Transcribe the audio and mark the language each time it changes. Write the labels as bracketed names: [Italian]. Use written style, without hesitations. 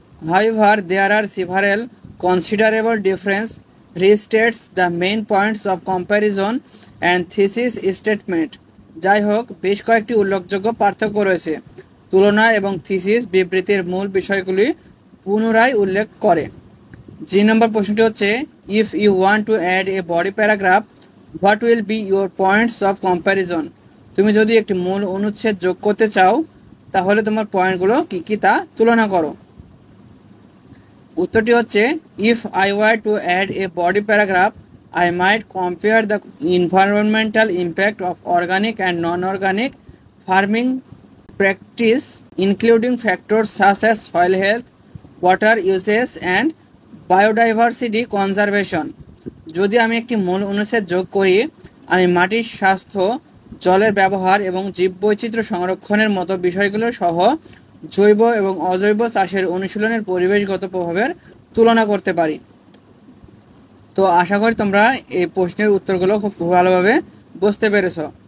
[English] However, there are several considerable differences. Restates the main points of comparison and thesis statement. [Bangla] যাই হোক, বেশ কয়েকটি উল্লেখযোগ্য পার্থক্য রয়েছে। তুলনা এবং থিসিস বিবৃতির মূল বিষয়গুলি পুনরায় উল্লেখ করে। জি নম্বর প্রশ্নটি হচ্ছে, [English] If you want to add a body paragraph, what will be your points of comparison? [Bangla] তুমি যদি একটি মূল অনুচ্ছেদ যোগ করতে চাও তাহলে তোমার পয়েন্টগুলো কী কী তা তুলনা করো। উত্তরটি হচ্ছে, [English] If I were to add a body paragraph, I might compare the environmental impact of organic and non-organic farming practice, including factors such as soil health, water usage and biodiversity conservation. [Bangla] যদি আমি একটি মূল অনুচ্ছেদ যোগ করি, আমি মাটির স্বাস্থ্য, জলের ব্যবহার এবং জীববৈচিত্র্য সংরক্ষণের মতো বিষয়গুলো সহ জৈব এবং অজৈব চাষের অনুশীলনের পরিবেশগত প্রভাবের তুলনা করতে পারি। তো আশা করি তোমরা এই প্রশ্নের উত্তরগুলো খুব ভালোভাবে বুঝতে পেরেছো।